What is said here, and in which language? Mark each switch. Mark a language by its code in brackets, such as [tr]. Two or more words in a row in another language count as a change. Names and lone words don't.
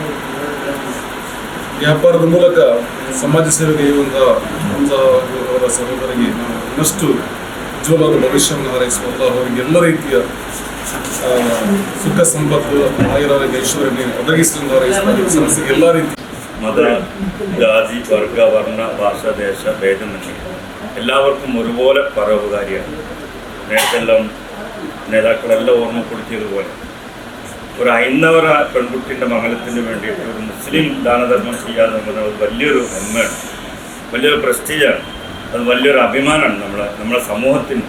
[kn] ವ್ಯಾಪಾರದ ಮೂಲಕ ಸಮಾಜ ಸೇವೆಗೆ ಇರುವಂತಹ ಹಂಸ ಹಾಗೂ ಅವರ ಸಹೋದರಿಗೆ ನಾವು ಇನ್ನಷ್ಟು ಉಜ್ವಲವಾದ ಭವಿಷ್ಯವನ್ನು ಹಾರೈಸುವಂಥ ಅವರಿಗೆ ಎಲ್ಲ ರೀತಿಯ ಸುಖ ಸಂಪತ್ತು, ಆಯುರಾರೋಗ್ಯ, ಐಶ್ವರ್ಯ ಒದಗಿಸಲು ಹಾರೈಸುವ ಸಮಸ್ಯೆಗೆ ಎಲ್ಲ ರೀತಿ [ml] മത, ജാതി, വർഗ, വർണ്ണ, ഭാഷ, ദേശ ഭേദമന്യേ എല്ലാവർക്കും ഒരുപോലെ പരോപകാരിയാണ്. നേരത്തെല്ലാം നേതാക്കളെല്ലാം ഓർമ്മപ്പെടുത്തിയതുപോലെ ഒരു ഹൈന്ദവ പെൺകുട്ടിൻ്റെ മംഗലത്തിന് വേണ്ടിയിട്ട് ഒരു മുസ്ലിം ദാനധർമ്മം ചെയ്യാന്ന് പറയുന്നത് വലിയൊരു നന്മയാണ്, വലിയൊരു പ്രസ്റ്റീജാണ്, അത് വലിയൊരു അഭിമാനമാണ് നമ്മളെ സമൂഹത്തിന്.